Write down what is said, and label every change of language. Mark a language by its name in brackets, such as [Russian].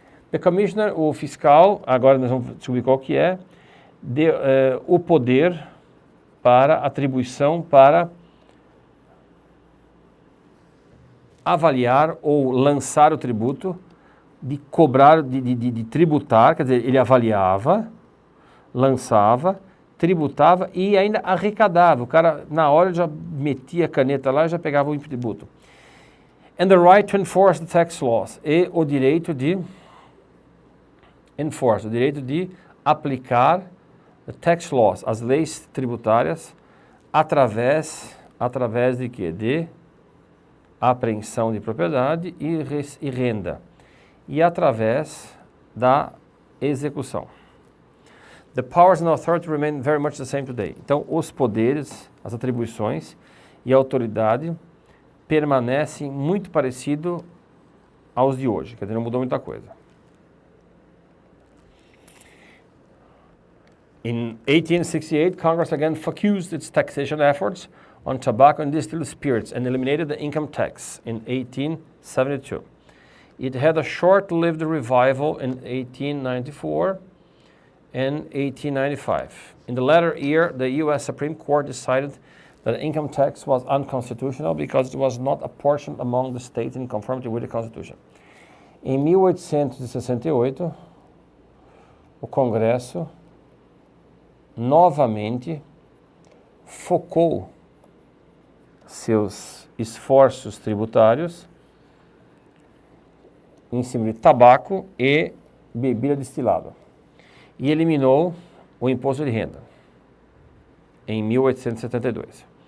[Portuguese] The Commissioner, o fiscal, agora nós vamos descobrir qual que é, o poder para atribuição para avaliar ou lançar o tributo, de cobrar, de tributar, quer dizer, ele avaliava, lançava, tributava e ainda arrecadava. O cara, na hora, já metia a caneta lá e já pegava o tributo. [English] And the right to enforce the tax laws. [Portuguese] E o direito de enforce, o direito de aplicar [English] the tax laws, [Portuguese] as leis tributárias, através de quê? De apreensão de propriedade e renda. E através da execução. [English] The powers and authority remain very much the same today. [Portuguese] Então, os poderes, as atribuições e a autoridade permanecem muito parecido aos de hoje, quer dizer, não mudou muita coisa. [English] In 1868, Congress again focused its taxation efforts on tobacco and distilled spirits and eliminated the income tax in 1872. It had a short-lived revival in 1894 and 1895. In the latter year, the U.S. Supreme Court decided that the income tax was unconstitutional because it was not apportioned among the states in conformity with the Constitution. [Portuguese] Em 1868, o Congresso novamente focou seus esforços tributários em cima de tabaco e bebida destilada e eliminou o imposto de renda em 1872.